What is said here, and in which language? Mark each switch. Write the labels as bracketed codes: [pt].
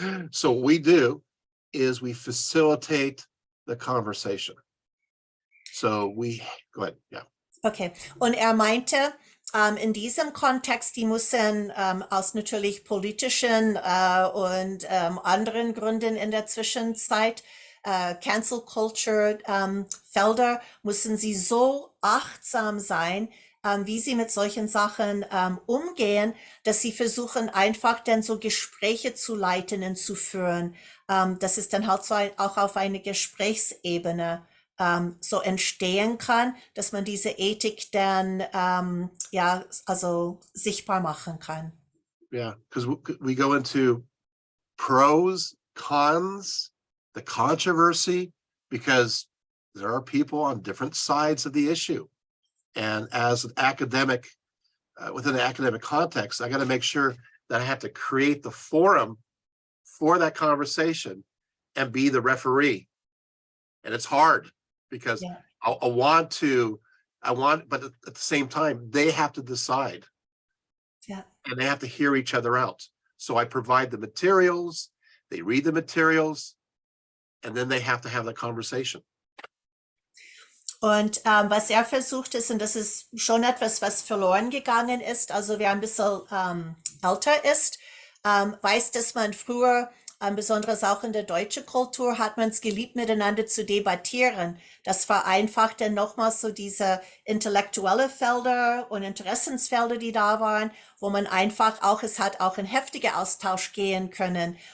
[en] So what we do is we facilitate the conversation. So go ahead, yeah. [de] Okay, und er meinte, in diesem Kontext, die müssen aus natürlich politischen und anderen Gründen in der Zwischenzeit, Cancel Culture Felder, müssen sie so achtsam sein, wie sie mit solchen Sachen umgehen, dass sie versuchen, einfach dann so Gespräche zu leiten und zu führen. Das ist dann halt so auch auf eine Gesprächsebene so entstehen kann, dass man diese Ethik dann ja, also sichtbar machen kann. [en] Yeah, because we go into pros, cons, the controversy, because there are people on different sides of the issue. And as an academic, within an academic context, I got to make sure that I have to create the forum for that conversation and be the referee. And it's hard because I want, but at the same time, they have to decide. Yeah. And they have to hear each other out. So I provide the materials they read the materials, and then they have to have the conversation. [de] Und was er versucht ist, und das ist schon etwas, was verloren gegangen ist, also wer ein bisschen älter ist, weiß, dass man früher, besonders auch in der deutschen Kultur, hat man es geliebt, miteinander zu debattieren. Das vereinfacht dann nochmals so diese intellektuelle Felder und Interessensfelder, die da waren, wo man einfach auch, es hat auch ein heftiger Austausch gehen können.